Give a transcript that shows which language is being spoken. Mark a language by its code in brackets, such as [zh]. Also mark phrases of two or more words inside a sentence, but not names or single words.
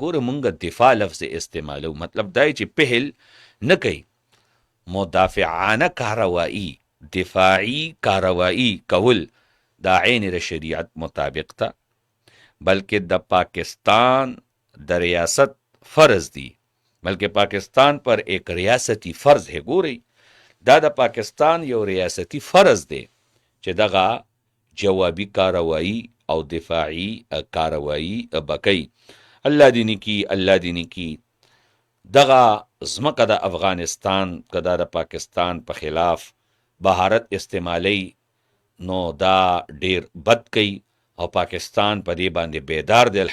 [ps] ګوره مونږ دفاع لفظ استعمالو، مطلب دا چې پهل نه کوي، مدافعانه کاروایی، دفاعي کاروایی کول دا عین د شریعت مطابق ته، بلکې د پاکستان د ریاست فرض دی، بلکې [ur] پاکستان پر ایک ریاستی فرض ہے. [ps] ګورئ دا د پاکستان یو ریاستی فرض دی چې دغه جوابي کاروایی او دفاعي کاروایی بکی. الله دې نیکي، الله دې نیکي. دغه ځمکه د افغانستان که دا د پاکستان په خلاف بهارت استعمالی نو دا ډیر بد کوي او پاکستان په دې باندې بیدار دی.